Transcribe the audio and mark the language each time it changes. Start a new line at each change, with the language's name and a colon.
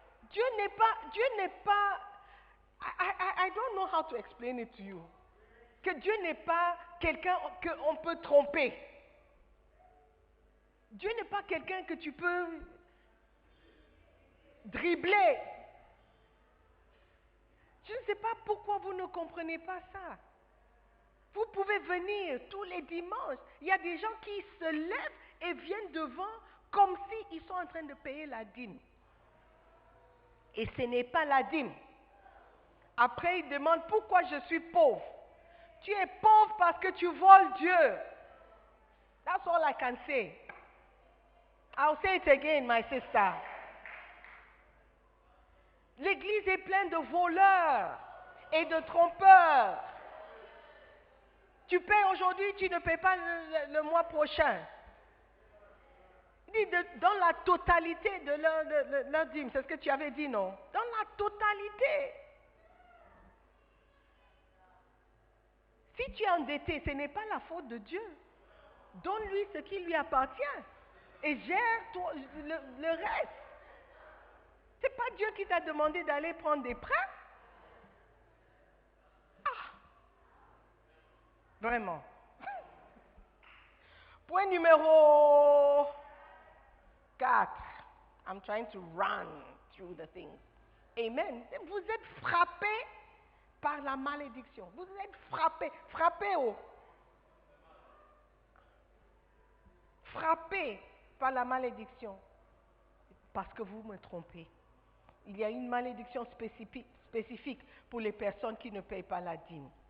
French: Dieu n'est pas,
English: I don't know how to explain it to you.
French: Que Dieu n'est pas quelqu'un qu'on peut tromper. Dieu n'est pas quelqu'un que tu peux dribbler. Je ne sais pas pourquoi vous ne comprenez pas ça. Vous pouvez venir tous les dimanches. Il y a des gens qui se lèvent et viennent devant comme s'ils sont en train de payer la dîme. Et ce n'est pas la dîme. Après, ils demandent pourquoi je suis pauvre. Tu es pauvre parce que tu voles Dieu.
English: That's all I can say. I'll say it again, my sister.
French: L'église est pleine de voleurs et de trompeurs. Tu payes aujourd'hui, tu ne payes pas le mois prochain. Il dit dans la totalité de leur dîme, c'est ce que tu avais dit, non? Dans la totalité. Si tu es endetté, ce n'est pas la faute de Dieu. Donne-lui ce qui lui appartient et gère le reste. Ce n'est pas Dieu qui t'a demandé d'aller prendre des prêts. Ah, vraiment. Point numéro 4.
English: I'm trying to run through the things. Amen.
French: Vous êtes frappé par la malédiction. Vous êtes frappé. Frappé au. Frappé par la malédiction. Parce que vous me trompez. Il y a une malédiction spécifique pour les personnes qui ne payent pas la dîme.